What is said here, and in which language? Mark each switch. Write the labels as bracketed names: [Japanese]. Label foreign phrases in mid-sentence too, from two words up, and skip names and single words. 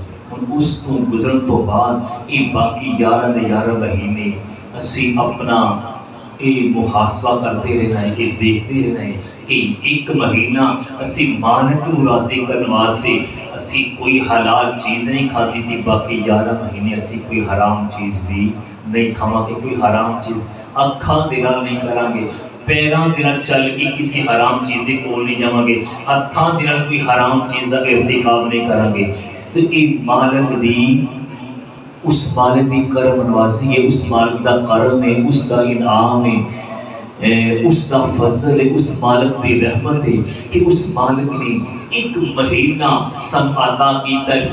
[Punjabi] اس تو گزرن تو بعد [Urdu] یہ باقی 11 مہینے اسی اپنا یہ محاسبہ کرتے رہنا ہے یہ دیکھتے رہنا ہے کہ ایک مہینہ اسی مالک کو راضی کرنے واسطے اسی کوئی حلال چیز نہیں کھاتی تھی. [Punjabi] باقی 11 مہینے اسی کوئی حرام چیز بھی نہیں کھاواں گے. کوئی حرام چیز اکھاں دے نال نہیں کریں گے, پیراں دے نال چل کے کسی حرام چیز دے کول نہیں جاواں گے, ہتھاں دے نال کوئی حرام چیز دا ارتکاب نہیں کریں گے. تو یہ مالک دی اس مالک دی کرم نوازی ہے, اس مالک دا کرم ہے, اس دا انعام ہے, اس دا فضل ہے, اس مالک دی رحمت ہے کہ اس مالک نے ایک مہینہ سن عطا کیتا ہے.